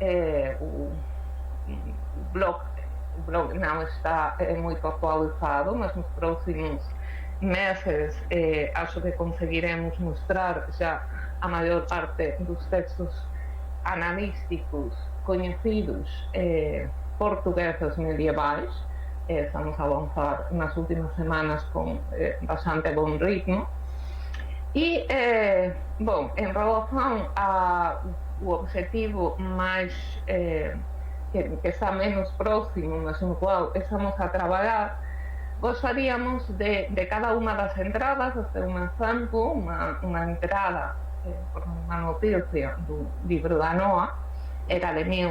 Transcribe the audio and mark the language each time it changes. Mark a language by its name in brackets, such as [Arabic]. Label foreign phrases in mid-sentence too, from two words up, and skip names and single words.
[Galician] O blog non está moito actualizado, mas nos próximos meses acho que conseguiremos mostrar xa a maior parte dos textos analísticos coñecidos portugueses medievais. Estamos a avanzar nas últimas semanas con bastante bon ritmo. [Portuguese] E, bom, em relação ao objetivo mais que está menos próximo, mas no qual estamos a trabalhar, gostaríamos de cada uma das entradas, este é um exemplo, uma entrada por uma notícia do livro da NOA, era de